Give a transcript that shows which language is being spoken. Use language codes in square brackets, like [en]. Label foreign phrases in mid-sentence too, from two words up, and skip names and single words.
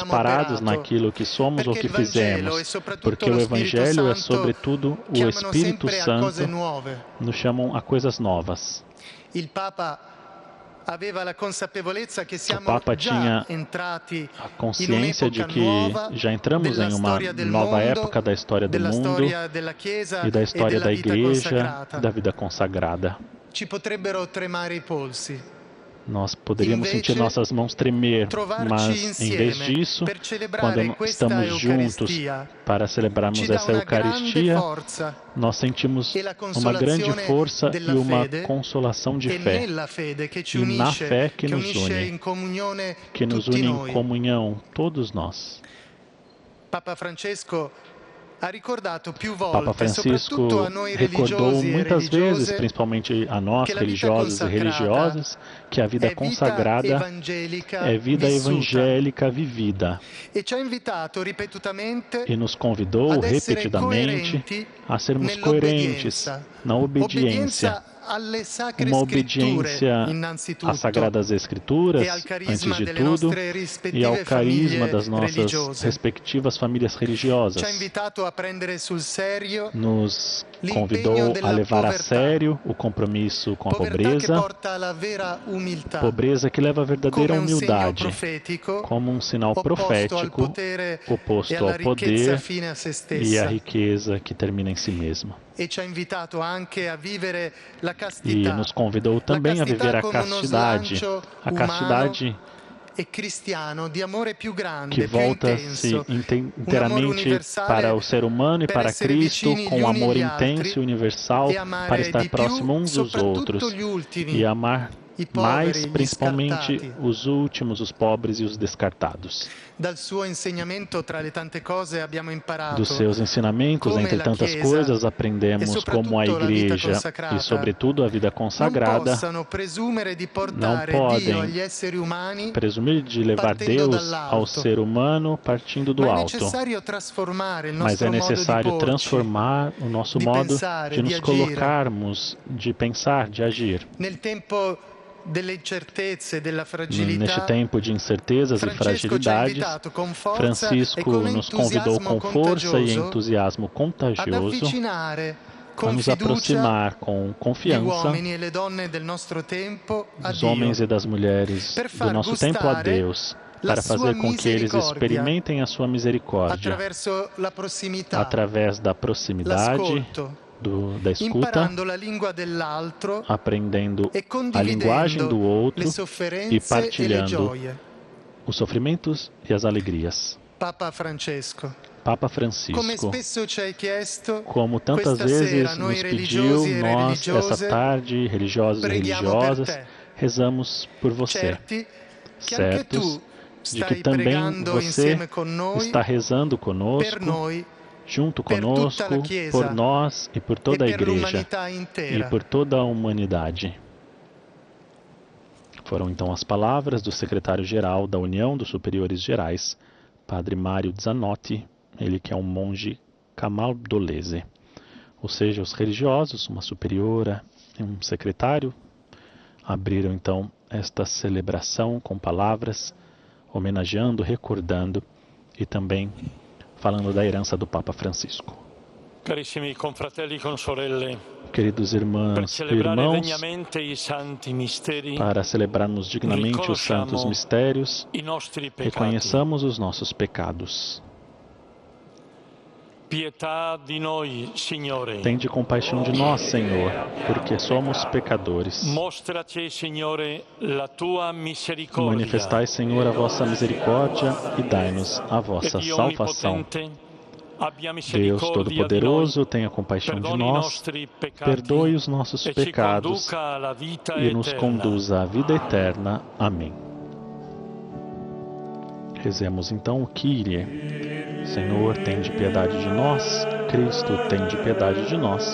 [it] abbiamo [pt] parados [it] operato, [pt] naquilo que somos ou [it] perché [pt] que [it] il Vangelo [pt] fizemos, [it] e soprattutto [pt] porque [it] lo [pt] o [it] Spirito [pt] Evangelho é [it] Santo [pt] sobretudo o [it] chiamano [pt] Espírito [it] sempre a cose [pt] Santo, [it] nuove. [pt] nos chamam a coisas novas. [it] Il Papa aveva la consapevolezza che [pt] O [it] siamo [pt] Papa [it] già [pt] tinha [it] entrati [pt] a [it] in [pt] consciência de [it] un'epoca [pt] que [it] nuova [pt] já entramos [it] della [pt] em uma [it] storia del [pt] nova [it] mondo, [pt] época da história do [it] della [pt] mundo [it] storia della Chiesa [pt] e da [it] e [pt] história [it] della [pt] da [it] vita [pt] Igreja, [it] consacrata. [pt] da vida consagrada. [it] Ci potrebbero tremare i polsi. [pt] Nós poderíamos sentir [it] Invece, [pt] nossas mãos tremer, [it] trovarci [pt] mas em vez [it] insieme [pt] disso, [it] per [pt] quando [it] celebrare questa [pt] estamos juntos [it] Eucaristia [pt] para celebrarmos [it] ci dà [pt] essa [it] una grande [pt] Eucaristia, [it] forza [pt] nós sentimos [it] e la [pt] uma grande [it] consolazione [pt] força [it] della [pt] e uma [it] fede [pt] consolação de [it] e [pt] fé, [it] nella fede che ci [pt] e na [it] unisce, [pt] fé que [it] che [pt] nos [it] unisce [pt] une, [it] in comunione [pt] que nos [it] tutti [pt] une em [it] noi. [pt] comunhão, todos nós. [it] Papa Francesco ha ricordato più [pt] Papa [it] volte, soprattutto [pt] Francisco [it] a noi [pt] recordou [it] religiosi e [pt] muitas vezes, [it] religiose, [pt] principalmente a nós, que a vida religiosos e [it] consacrada [pt] religiosas, que a vida [it] è vita [pt] consagrada [it] evangelica [pt] é vida [it] vissuta. [pt] evangélica vivida [it] E ci ha invitato ripetutamente [pt] e nos convidou [it] ad essere [pt] repetidamente [it] coerenti [pt] a sermos coerentes [it] nell'obbedienza. [pt] na obediência. [it] Alle sacre [pt] Uma [it] scritture, [pt] obediência [it] innanzitutto, [pt] às Sagradas Escrituras, [it] e al carisma [pt] antes de [it] delle [pt] tudo, [it] nostre [pt] e ao [it] rispettive [pt] carisma [it] famiglie [pt] das nossas [it] religiose. [pt] respectivas famílias [it] Ci ha [pt] religiosas. [it] invitato a prendere sul serio [pt] Nos [it] l'impegno [pt] convidou a [it] della [pt] levar a [it] povertà. [pt] sério o compromisso com a [it] Povertà che [pt] pobreza, [it] porta alla vera umiltà, [pt] pobreza que leva à verdadeira [it] come un segno [pt] humildade, [it] profetico [pt] como um sinal [it] opposto al [pt] profético [it] potere e [pt] oposto [it] alla [pt] ao [it] ricchezza [pt] poder [it] fine a se [pt] e à [it] stessa. [pt] riqueza que termina em si mesma. [it] E ci ha invitato anche a vivere la [pt] E [it] castità. [pt] nos convidou também a viver a [it] come uno [pt] castidade, [it] slancio [pt] a castidade [it] e cristiano di amore più grande, [pt] que [it] più [pt] volta-se [it] intenso, [pt] inteiramente [it] universale [pt] para o ser humano e [it] per [pt] para [it] essere [pt] Cristo, [it] vicini [pt] com [it] gli uni [pt] amor [it] agli [pt] intenso [it] altri [pt] e universal, [it] e amare [pt] para estar [it] di più [pt] próximo uns dos [it] soprattutto [pt] outros [it] gli ultimi, [pt] e amar [it] i poveri, [pt] mais [it] gli [pt] principalmente [it] scartati. [pt] os últimos, os pobres e os descartados. [it] Dal suo insegnamento, tra le tante cose, abbiamo imparato [pt] Dos seus ensinamentos, [it] come [pt] entre [it] la [pt] tantas [it] Chiesa [pt] coisas, [it] e [pt] aprendemos [it] soprattutto [pt] como a [it] la vita [pt] Igreja [it] consacrata [pt] e, sobretudo, a vida [it] non [pt] consagrada [it] possano presumere di portare [pt] não [it] Dio [pt] podem [it] agli esseri umani, [pt] presumir de levar [it] partendo [pt] Deus ao [it] dall'alto. [pt] ser humano partindo do [it] ma è [pt] alto. [it] necessario trasformare il [pt] Mas [it] nostro [pt] é [it] modo di [pt] necessário [it] porci, [pt] transformar o nosso de modo [it] pensare, [pt] de de nos agir. colocarmos, de pensar, de agir. [it] nel tempo delle incertezze, della [pt] Neste [it] fragilità. [pt] tempo de incertezas e [it] Francesco ci ha [pt] fragilidades, [it] invitato con forza e [pt] Francisco [it] con [pt] nos convidou [it] entusiasmo [pt] com força e [it] contagioso [pt] entusiasmo [it] ad [pt] contagioso [it] avvicinare [pt] a [it] con [pt] nos [it] fiducia [pt] aproximar com [it] gli [pt] confiança [it] uomini e le donne del nostro tempo a [pt] dos homens [it] Dio, [pt] e das mulheres [it] per [pt] do [it] far [pt] nosso tempo a [it] gustare [pt] Deus, [it] la [pt] para [it] sua [pt] fazer com que eles misericórdia experimentem a sua misericórdia [it] attraverso la prossimità, [pt] através da proximidade, [it] l'ascolto, [pt] da escuta, [it] imparando la lingua dell'altro [pt] aprendendo [it] e [pt] a linguagem do [it] condividendo [pt] outro [it] le [pt] e [it] sofferenze e le [pt] partilhando [it] gioie. [pt] os sofrimentos e as alegrias. [it] Papa Francesco, [pt] Papa [it] come [pt] Francisco, [it] spesso ci hai chiesto, [pt] como tantas [it] questa sera [pt] vezes [it] noi [pt] nos pediu, [it] religiosi e [pt] nós, essa [it] religiose, [pt] tarde, religiosos e [it] preghiamo per [pt] religiosas, [it] te, [pt] rezamos por você, [it] certi che anche [pt] certos [it] tu [pt] de que [it] stai [pt] também [it] pregando [pt] você [it] insieme con noi, [pt] está rezando [it] per [pt] conosco, [it] noi [pt] junto [it] per tutta [pt] conosco, [it] la Chiesa [pt] por nós e por [it] e [pt] toda a [it] per [pt] Igreja [it] l'umanità [pt] e [it] intera. [pt] por toda a humanidade. Foram então as palavras do secretário-geral da União dos Superiores Gerais, Padre Mário Zanotti, ele que é um monge camaldolese. Ou seja, os religiosos, uma superiora e um secretário, abriram então esta celebração com palavras, homenageando, recordando e também falando da herança do Papa Francisco. [it] Carissimi confratelli e consorelle, [pt] Queridos [it] per [pt] irmãos e [it] celebrare [pt] irmãos, [it] degnamente i santi misteri, [pt] para celebrarmos dignamente os santos mistérios, [it] i nostri peccati. [pt] reconheçamos os nossos pecados. [it] pietà di noi, Signore. [pt] Tende compaixão de nós, Senhor, porque somos pecadores. [it] Mostraci, Signore, la tua misericordia. [pt] Manifestai, Senhor, a vossa misericórdia e dai-nos a vossa [it] Dio [pt] salvação. [it] onnipotente, abbia [pt] Deus [it] misericordia [pt] Todo-Poderoso, [it] di noi, [pt] tenha compaixão de [it] perdoni i [pt] nós, [it] nostri peccati [pt] perdoe os nossos [it] e ci [pt] pecados [it] conduca alla vita [pt] e nos [it] eterna. [pt] conduza à vida eterna. Amém. Rezemos então o Kyrie. Senhor, tende piedade de nós. Cristo, tende piedade de nós.